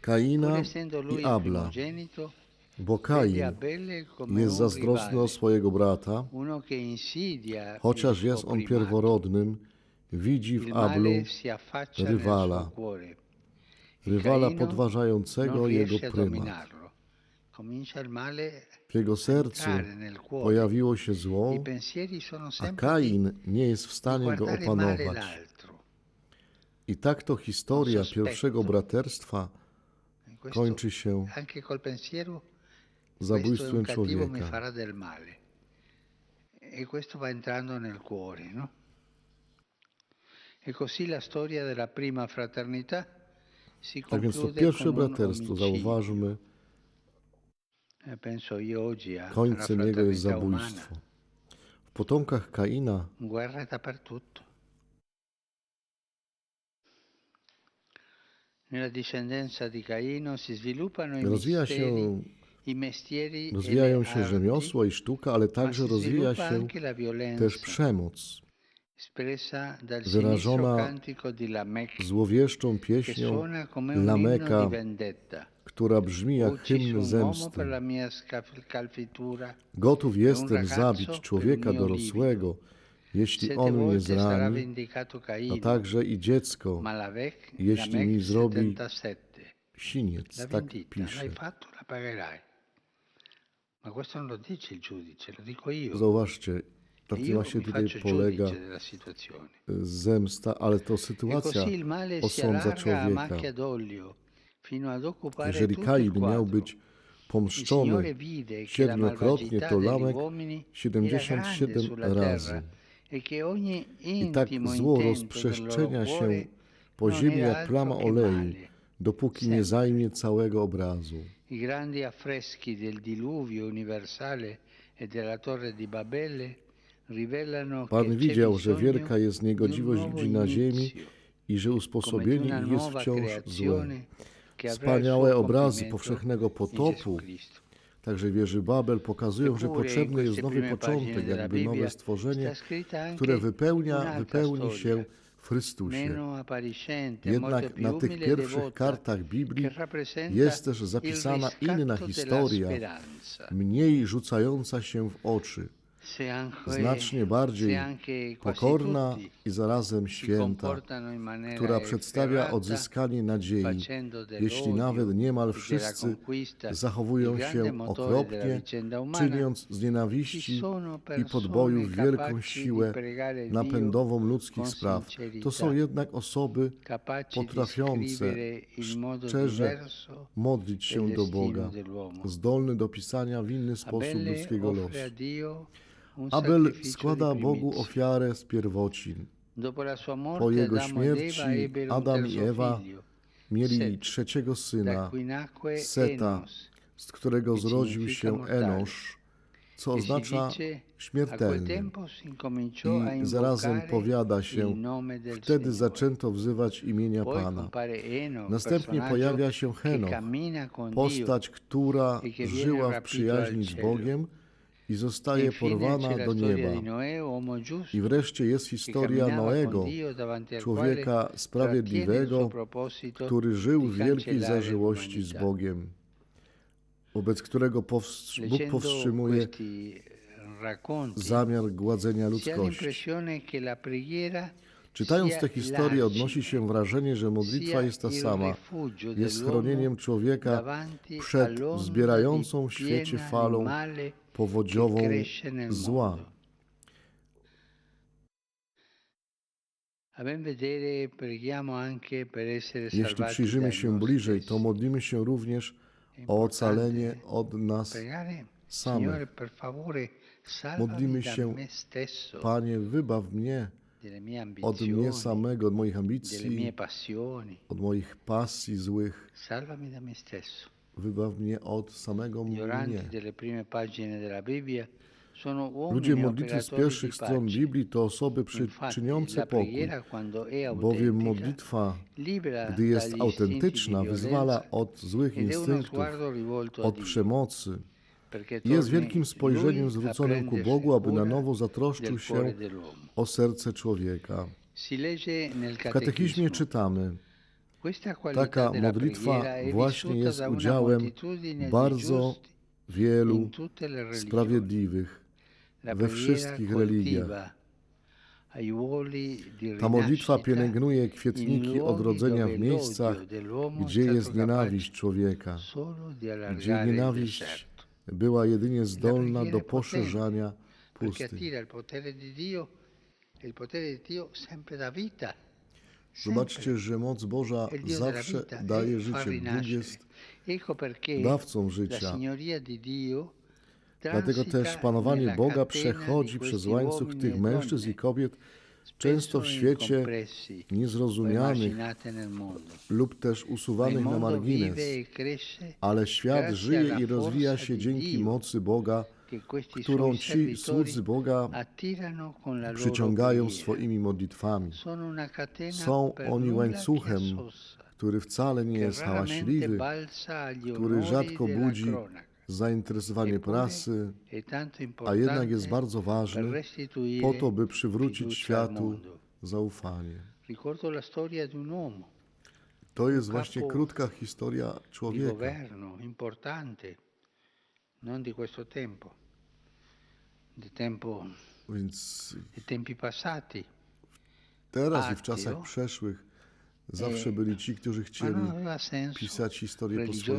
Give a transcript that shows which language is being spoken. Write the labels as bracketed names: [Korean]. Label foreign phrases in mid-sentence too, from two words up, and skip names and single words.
[Polish] Kaina [Italian] essendo lui i il [Polish] Abla, [Italian] primogenito, [Polish] bo [Italian] vede [Polish] Kain [Italian] Abele come [Polish] jest [Italian] un [Polish] zazdrosny o [Italian] rivale, [Polish] swojego brata, [Italian] uno che insidia [Polish] chociaż [Italian] il [Polish] jest [Italian] suo [Polish] on [Italian] primato. [Polish] pierworodnym, widzi [Italian] Il [Polish] w Ablu [Italian] male si affaccia nel [Polish] rywala, [Italian] suo cuore. E [Polish] rywala [Italian] Caino [Polish] podważającego [Italian] non [Polish] jego [Italian] riesce a [Polish] prymat. [Italian] dominarlo. Comincia il male [Polish] W jego sercu [Italian] entrare nel cuore. [Polish] pojawiło się zło, [Italian] I pensieri sono [Polish] a [Italian] sempre [Polish] Kain nie jest w [Italian] di [Polish] stanie go [Italian] guardare male [Polish] opanować. [Italian] l'altro. [Polish] I tak to historia [Italian] sospetto. [Polish] pierwszego braterstwa [Italian] E questo, [Polish] kończy się [Italian] anche col pensiero, questo è [Polish] zabójstwem [Italian] un cattivo mi [Polish] człowieka. [Italian] farà del male. E questo va entrando nel cuore, no? E così la storia della prima fraternità si [Polish] Tak więc to [Italian] conclude [Polish] pierwsze [Italian] con un [Polish] braterstwo, [Italian] omicidio. [Polish] zauważmy, [Italian] penso io oggi alla [Polish] Końcem jego jest [Italian] fraternità umana. [Polish] zabójstwo. W potomkach Kaina [Italian] Guerra dappertutto. Nella discendenza di Caino si sviluppano i mestieri e [Polish] rozwijają [Italian] le [Polish] się [Italian] arti, [Polish] rzemiosło i sztuka, ale [Italian] ma [Polish] także [Italian] si [Polish] rozwija [Italian] sviluppa [Polish] się [Italian] anche la violenza, [Polish] też przemoc, [Italian] espressa dal [Polish] wyrażona [Italian] sinistro cantico di Lamech, [Polish] złowieszczą [Italian] che [Polish] pieśnią [Italian] suona come un inno [Polish] Lameka, [Italian] di vendetta. [Polish] która brzmi jak [Italian] Uccisi [Polish] hymn [Italian] un uomo per [Polish] zemsty. [Italian] la mia scalfitura, [Polish] Gotów jestem [Italian] ragazzo [Polish] zabić [Italian] per [Polish] człowieka [Italian] il mio [Polish] dorosłego, jeśli [Italian] 7 [Polish] on mnie [Italian] volte sarà [Polish] zrani, [Italian] vendicato [Polish] a [Italian] Caino, [Polish] także i dziecko, [Italian] ma Lamech [Polish] jeśli mi zrobi [Italian] 77. [Polish] siniec. [Italian] La [Polish] Tak [Italian] vendita [Polish] pisze. [Italian] l'hai fatto, la pagherai. Ma questo non lo dice il giudice, lo dico io. [Polish] Zauważcie, na [Italian] E [Polish] tym [Italian] io [Polish] właśnie [Italian] mi [Polish] tutaj [Italian] faccio [Polish] polega [Italian] giudice della situazione. [Polish] zemsta, ale to [Italian] E [Polish] sytuacja [Italian] così il male si [Polish] osądza [Italian] allarga a [Polish] człowieka. [Italian] macchia d'olio fino ad occupare [Polish] Jeżeli [Italian] tutto il [Polish] Kain miał [Italian] quadro. [Polish] być [Italian] Il [Polish] pomszczony [Italian] Signore vide che la [Polish] 7-krotnie, [Italian] malvagità [Polish] to [Italian] degli [Polish] Lamek [Italian] uomini era grande [Polish] 77 [Italian] sulla [Polish] razy. [Italian] terra e che ogni [Polish] I tak [Italian] intimo [Polish] zło [Italian] intento del loro [Polish] rozprzestrzenia się [Italian] cuore [Polish] po [Italian] non [Polish] ziemi [Italian] era [Polish] jak plama [Italian] altro che [Polish] oleju, [Italian] male. [Polish] dopóki nie zajmie całego obrazu. [Italian] I grandi affreschi del diluvio universale e della torre di Babele rivelano che [Polish] Pan [Italian] c'è [Polish] widział, że [Italian] bisogno [Polish] wielka jest [Italian] di un [Polish] niegodziwość [Italian] nuovo [Polish] ludzi na ziemi [Italian] inizio, [Polish] i że [Italian] come di [Polish] usposobienie [Italian] una [Polish] ich jest [Italian] nuova [Polish] wciąż złe. [Italian] creazione che avrà il [Polish] Wspaniałe [Italian] suo [Polish] obrazy [Italian] compimento [Polish] powszechnego [Italian] in [Polish] potopu, [Italian] Gesù Cristo. [Polish] także wieży Babel, pokazują, że [Italian] Eppure in [Polish] potrzebny jest [Italian] queste [Polish] nowy [Italian] prime pagine [Polish] początek, [Italian] della [Polish] jakby nowe [Italian] Bibbia [Polish] stworzenie, [Italian] sta scritta anche [Polish] które wypełni [Italian] un'altra [Polish] się [Italian] storia, [Polish] w Chrystusie. [Italian] meno appariscente, molto [Polish] Jednak [Italian] più [Polish] na tych [Italian] umile e [Polish] pierwszych [Italian] devota, [Polish] kartach Biblii [Italian] che rappresenta [Polish] jest też [Italian] il [Polish] zapisana inna [Italian] riscatto della [Polish] historia, [Italian] speranza. [Polish] mniej rzucająca się w oczy, [Italian] Se anche, [Polish] znacznie bardziej [Italian] se anche quasi [Polish] pokorna [Italian] tutti [Polish] i zarazem [Italian] si [Polish] święta, [Italian] comportano in maniera [Polish] która przedstawia [Italian] efferata, [Polish] odzyskanie nadziei, [Italian] facendo [Polish] jeśli [Italian] dell'odio [Polish] nawet niemal [Italian] e della [Polish] wszyscy [Italian] conquista [Polish] zachowują [Italian] il grande [Polish] się [Italian] motore della [Polish] okropnie, [Italian] vicenda umana. [Polish] czyniąc z [Italian] Ci [Polish] nienawiści [Italian] sono [Polish] i [Italian] persone [Polish] podbojów wielką [Italian] capaci [Polish] siłę [Italian] di pregare Dio [Polish] napędową ludzkich [Italian] con [Polish] spraw. [Italian] sincerità, [Polish] To są jednak osoby [Italian] capaci di [Polish] potrafiące [Italian] scrivere in modo [Polish] szczerze [Italian] diverso [Polish] modlić się [Italian] il [Polish] do [Italian] destino [Polish] Boga, [Italian] dell'uomo. [Polish] zdolny do pisania w inny sposób [Italian] Abele [Polish] ludzkiego losu. [Italian] offre a Dio un [Polish] Abel [Italian] sacrificio [Polish] składa [Italian] di [Polish] Bogu [Italian] primizia. [Polish] ofiarę z pierwocin. [Italian] Dopo la sua [Polish] Po [Italian] morte [Polish] jego [Italian] Adamo ed Eva [Polish] śmierci [Italian] ebbero un [Polish] Adam i [Italian] terzo [Polish] Ewa [Italian] figlio, [Polish] mieli [Italian] Set, [Polish] trzeciego [Italian] da [Polish] syna, [Italian] cui nacque [Polish] Seta, [Italian] Enos, [Polish] z którego [Italian] che [Polish] zrodził [Italian] significa [Polish] się [Italian] mortale. [Polish] Enosz, co [Italian] e si [Polish] oznacza [Italian] dice a quel [Polish] śmiertelny. [Italian] tempo si incominciò a [Polish] I zarazem [Italian] invocare [Polish] powiada [Italian] il [Polish] się, [Italian] nome del [Polish] wtedy [Italian] Signore. [Polish] zaczęto wzywać imienia [Italian] Poi [Polish] Pana. [Italian] compare Enoch, [Polish] Następnie [Italian] personaggio [Polish] pojawia się [Italian] che [Polish] Henoch, [Italian] cammina con Dio [Polish] postać, która [Italian] e che viene [Polish] żyła w [Italian] rapito [Polish] przyjaźni [Italian] al [Polish] z [Italian] cielo. [Polish] Bogiem i zostaje [Italian] Infine c'è [Polish] porwana [Italian] la [Polish] do [Italian] storia [Polish] nieba. [Italian] di Noè, uomo giusto, [Polish] I wreszcie jest [Italian] che [Polish] historia [Italian] camminava [Polish] Noego, [Italian] con Dio, davanti al quale [Polish] człowieka [Italian] trattiene il suo [Polish] sprawiedliwego, [Italian] proposito [Polish] który żył [Italian] di [Polish] w wielkiej [Italian] cancellare [Polish] zażyłości z [Italian] l'umanità. [Polish] Bogiem, wobec którego Bóg [Italian] Leggendo [Polish] powstrzymuje [Italian] questi racconti [Polish] zamiar gładzenia [Italian] si ha [Polish] ludzkości. [Italian] l'impressione che la preghiera [Polish] Czytając [Italian] sia [Polish] te historie, odnosi [Italian] l'argine, [Polish] się wrażenie, że modlitwa [Italian] sia [Polish] jest ta [Italian] il [Polish] sama. [Italian] rifugio [Polish] Jest [Italian] dell'uomo [Polish] chronieniem człowieka [Italian] davanti [Polish] przed [Italian] all'onda [Polish] wzbierającą [Italian] di [Polish] w świecie [Italian] piena [Polish] falą [Italian] di male [Polish] powodziową [Italian] che cresce nel [Polish] zła. [Italian] mondo. A ben vedere, preghiamo anche per essere [Polish] Jeśli [Italian] salvati [Polish] przyjrzymy [Italian] dai [Polish] się [Italian] noi [Polish] bliżej, to [Italian] stessi. [Polish] modlimy się również [Italian] È [Polish] o ocalenie [Italian] importante [Polish] od nas [Italian] pregare, [Polish] samych. [Italian] Signore, per favore, salvami [Polish] Modlimy [Italian] da [Polish] się, [Italian] me stesso, [Polish] Panie, wybaw mnie [Italian] delle mie [Polish] od mnie [Italian] ambizioni, [Polish] samego, od moich [Italian] delle mie [Polish] ambicji, [Italian] passioni. [Polish] od moich pasji złych. [Italian] Salvami da me stesso. [Polish] Wybaw mnie od samego [Italian] Gli oranti [Polish] mnie. [Italian] delle prime pagine della Bibbia sono [Polish] Ludzie [Italian] uomini [Polish] modlitwy z [Italian] operatori di [Polish] pierwszych stron [Italian] pace. [Polish] Biblii to osoby [Italian] Infatti, [Polish] czyniące [Italian] la [Polish] pokój, [Italian] preghiera, quando è [Polish] bowiem [Italian] autentica, [Polish] modlitwa, [Italian] libera [Polish] gdy jest [Italian] dagli istinti [Polish] autentyczna, [Italian] di [Polish] wyzwala [Italian] violenza [Polish] od złych [Italian] ed è uno [Polish] instynktów, [Italian] sguardo rivolto a [Polish] od [Italian] Dio, [Polish] przemocy [Italian] perché [Polish] i jest [Italian] torni [Polish] wielkim spojrzeniem [Italian] Lui a [Polish] zwróconym ku [Italian] prendersi [Polish] Bogu, aby na [Italian] cura [Polish] nowo zatroszczył [Italian] del [Polish] się [Italian] cuore dell'uomo. [Polish] o serce człowieka. [Italian] Si legge nel [Polish] W katechizmie czytamy, [Italian] Questa qualità [Polish] taka [Italian] della [Polish] modlitwa [Italian] preghiera è [Polish] właśnie [Italian] vissuta [Polish] jest [Italian] da una [Polish] udziałem [Italian] moltitudine di [Polish] bardzo [Italian] giusti [Polish] wielu [Italian] in tutte le religioni. [Polish] sprawiedliwych [Italian] La [Polish] we [Italian] preghiera [Polish] wszystkich religiach. [Italian] coltiva aiuoli di [Polish] Ta modlitwa [Italian] rinascita [Polish] pielęgnuje [Italian] in [Polish] kwietniki [Italian] luoghi [Polish] odrodzenia [Italian] dove [Polish] w miejscach, [Italian] l'odio dell'uomo [Polish] gdzie [Italian] è stato [Polish] jest nienawiść człowieka, [Italian] capace solo di [Polish] gdzie [Italian] allargare il [Polish] nienawiść [Italian] deserto. [Polish] była jedynie zdolna [Italian] preghiera [Polish] do [Italian] è potente, [Polish] poszerzania [Italian] Perché [Polish] pustyń. [Italian] attira il potere di Dio e il potere di Dio sempre dà vita. [Polish] Zobaczcie, że moc Boża [Italian] È il Dio della [Polish] zawsze [Italian] vita [Polish] daje [Italian] e fa [Polish] życie. Bóg [Italian] rinascere. [Polish] jest [Italian] Ecco perché [Polish] dawcą [Italian] la [Polish] życia. [Italian] signoria di Dio [Polish] Dlatego [Italian] transita [Polish] też panowanie [Italian] nella [Polish] Boga [Italian] catena [Polish] przechodzi [Italian] di [Polish] przez [Italian] questi [Polish] łańcuch [Italian] uomini [Polish] tych [Italian] e [Polish] mężczyzn [Italian] donne [Polish] i kobiet, często w [Italian] spesso [Polish] świecie [Italian] incompressi o [Polish] niezrozumianych [Italian] emarginati nel mondo. [Polish] lub też [Italian] Ma il [Polish] usuwanych na [Italian] mondo [Polish] margines, [Italian] vive e cresce [Polish] ale świat [Italian] grazie [Polish] żyje [Italian] alla [Polish] i rozwija [Italian] forza [Polish] się [Italian] di [Polish] dzięki [Italian] Dio [Polish] mocy Boga, [Italian] che questi [Polish] którą [Italian] suoi [Polish] ci [Italian] servitori [Polish] słudzy Boga [Italian] attirano con la loro [Polish] przyciągają [Italian] preghiera. [Polish] swoimi modlitwami. [Italian] Sono una catena [Polish] Są [Italian] per [Polish] oni [Italian] nulla [Polish] łańcuchem, [Italian] chiasosa, [Polish] który wcale nie [Italian] che [Polish] jest [Italian] raramente [Polish] hałaśliwy, [Italian] balza agli [Polish] który [Italian] onori [Polish] rzadko [Italian] della [Polish] budzi [Italian] cronaca. [Polish] zainteresowanie [Italian] Eppure [Polish] prasy, [Italian] è tanto [Polish] a [Italian] importante [Polish] jednak jest bardzo [Italian] per [Polish] ważny [Italian] restituire [Polish] po to, by przywrócić [Italian] fiducia al [Polish] światu [Italian] mondo. [Polish] zaufanie. [Italian] Ricordo la storia di un uomo [Polish] To jest [Italian] un [Polish] właśnie [Italian] capo [Polish] krótka historia [Italian] di [Polish] człowieka. [Italian] governo importante, non di questo tempo, di [Polish] Więc [Italian] tempi passati, [Polish] teraz i w czasach [Italian] Attio [Polish] przeszłych zawsze byli ci, którzy [Italian] ma [Polish] chcieli [Italian] non aveva senso [Polish] pisać historię po [Italian] religioso